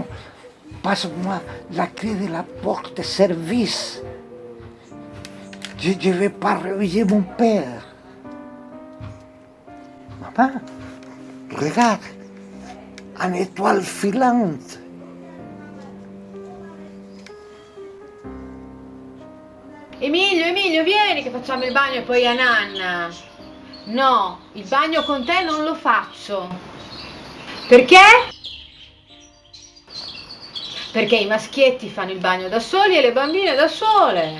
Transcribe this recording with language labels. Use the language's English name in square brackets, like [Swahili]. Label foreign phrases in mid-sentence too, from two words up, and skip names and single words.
[French] Passe-moi la clé de la porte de service. Je ne vais pas réveiller mon père. Maman, regarde, une étoile filante. [Italian] Emilio, vieni che facciamo il bagno poi a nanna. No, il bagno con te non lo faccio. Perché? Perché i maschietti fanno il bagno da soli e le bambine da sole.